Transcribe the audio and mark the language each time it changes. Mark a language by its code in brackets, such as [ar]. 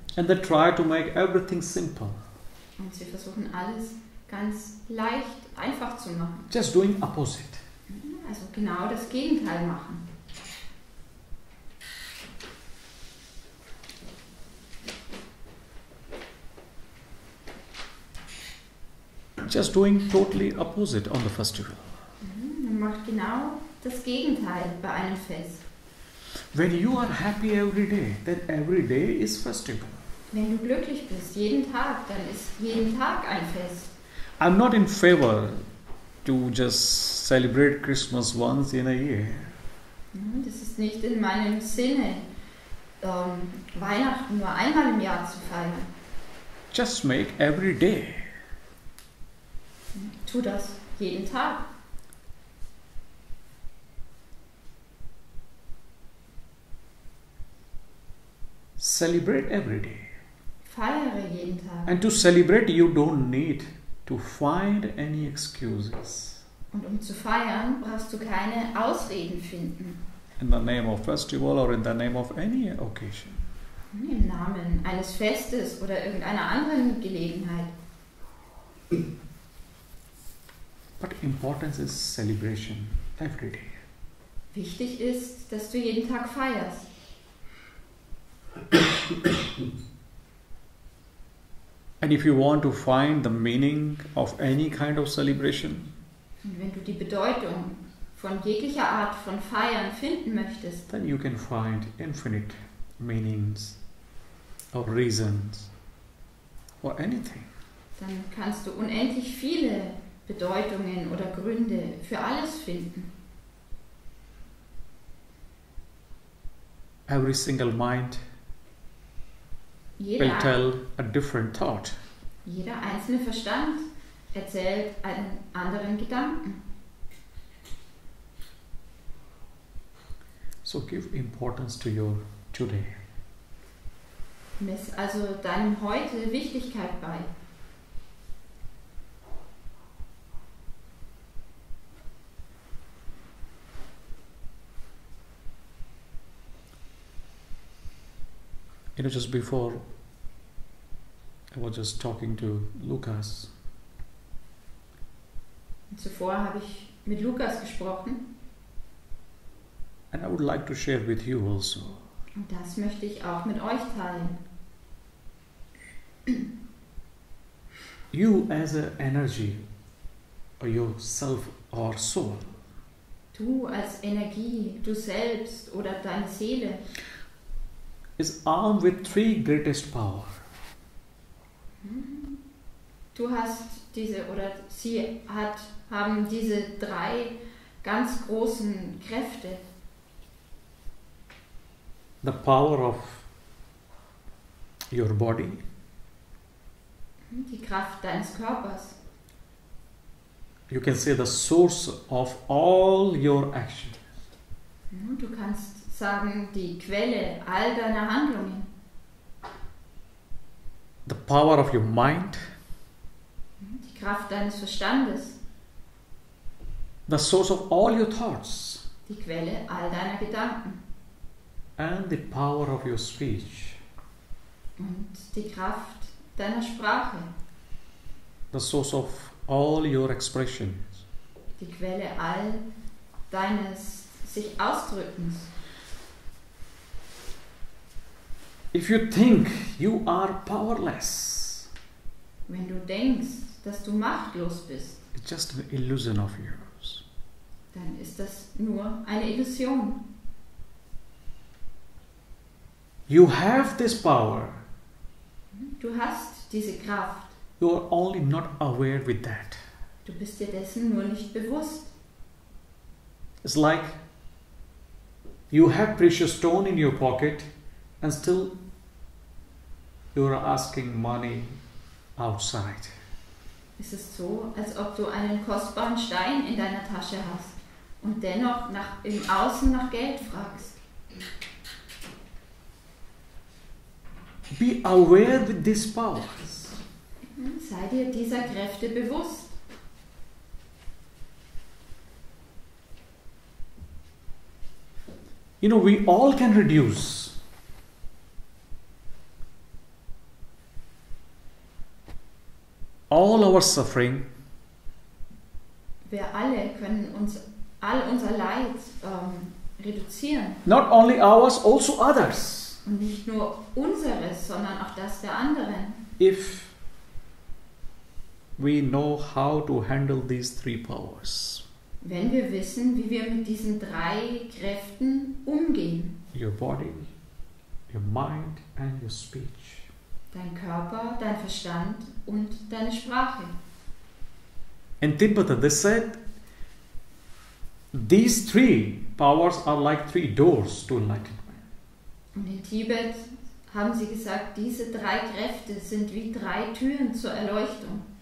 [en] And they try to make everything simple. [de] Und sie versuchen alles ganz leicht, einfach zu machen. [en] Just doing opposite. [de] Also genau das Gegenteil machen. [en] Just doing totally opposite on the festival. [de] Man macht genau das Gegenteil bei einem Fest. [en] When you are happy every day, then every day is festival. [de] Wenn du glücklich bist, jeden Tag, dann ist jeden Tag ein Fest. [en] I'm not in favor to just celebrate Christmas once in a year. [de] Das ist nicht in meinem Sinne, Weihnachten nur einmal im Jahr zu feiern. [en] Just make every day. [de] Tu das jeden Tag. [en] Celebrate every day. [de] Feiere jeden Tag. [en] And to celebrate, you don't need to find any excuses. [de] Und um zu feiern, brauchst du keine Ausreden finden. [en] In the name of festival or in the name of any occasion. [de] Im Namen eines Festes oder irgendeiner anderen Gelegenheit. [en] But importance is celebration every day. [de] Wichtig ist, dass du jeden Tag feierst. [en] And if you want to find the meaning of any kind of celebration, [de] Und wenn du die Bedeutung von jeglicher Art von Feiern finden möchtest, [en] then you can find infinite meanings or reasons or anything. [de] dann kannst du unendlich viele Bedeutungen oder Gründe für alles finden. [en] Every single mind will [de] Jeder, [en] tell a different thought. [de] jeder einzelne Verstand erzählt einen anderen Gedanken. [en] So give importance to your today. [de] Mess also deinem Heute Wichtigkeit bei. [en] You know, just before I was just talking to Lucas. [de] Zuvor habe ich mit Lukas gesprochen [en] And I would like to share with you also. [de] und das möchte ich auch mit euch teilen. [en] You as an energy, or yourself or soul, [de] Du als Energie, du selbst oder deine Seele [en] is armed with three greatest power. [de] Du hast diese oder sie haben diese drei ganz großen Kräfte. [en] The power of your body, [de] Die Kraft deines Körpers. [en] you can say the source of all your action. [de] Du kannst sagen, die Quelle all deiner Handlungen. [en] The power of your mind, [de] Die Kraft deines Verstandes. [en] the source of all your thoughts, [de] Die Quelle all deiner Gedanken. [en] and the power of your speech, [de] Und die Kraft deiner Sprache. [en] the source of all your expressions. [de] Die Quelle all deines sich Ausdrückens. [en] If you think you are powerless, [de] Wenn du denkst, dass du machtlos bist, [en] it's just an illusion of yours. [de] dann ist das nur eine Illusion. [en] You have this power. [de] Du hast diese Kraft. [en] You are only not aware with that. [de] Du bist dir dessen nur nicht bewusst. [en] It's like you have precious stone in your pocket and still you are asking money outside. [de] Es ist so, als ob du einen kostbaren Stein in deiner Tasche hast und dennoch im Außen nach Geld fragst. [en] Be aware with these powers. [de] Sei dir dieser Kräfte bewusst. [en] You know, we all can reduce all our suffering [de] Wir alle können all unser Leid reduzieren. [en] not only ours, also others. [de] Und nicht nur unseres, sondern auch das der anderen. [en] If we know how to handle these three powers. [de] Wenn wir wissen, wie wir mit diesen drei Kräften umgehen. [en] Your body, your mind and your speech. [de] Dein Körper, dein Verstand und deine Sprache. [en] In Tibet, they said these three powers are like three doors to enlightenment. [de] Und in Tibet haben sie gesagt, diese drei Kräfte sind wie drei Türen zur Erleuchtung.